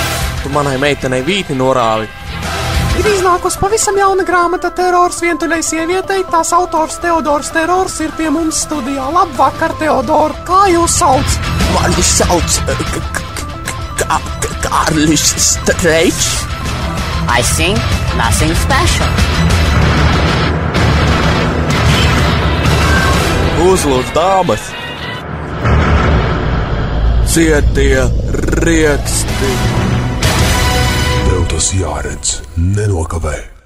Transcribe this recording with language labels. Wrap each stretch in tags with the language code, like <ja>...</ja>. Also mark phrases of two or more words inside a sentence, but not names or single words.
<lv>Tu manai meitenei vīti norāvi. Ir iznākusi pavisam jauna grāmata Terors vientuļai sievietei. Tās autors Teodors Terors ir pie mums studijā. Labvakar, Teodor! Kā jūs sauc? Mani sauc Kārlis Streičs.</lv> <en>I sing nothing special.</en> <lv>Uzlūdz dāmas. Cietie rieksti. Tev tas jāredz, nenokavē.</lv>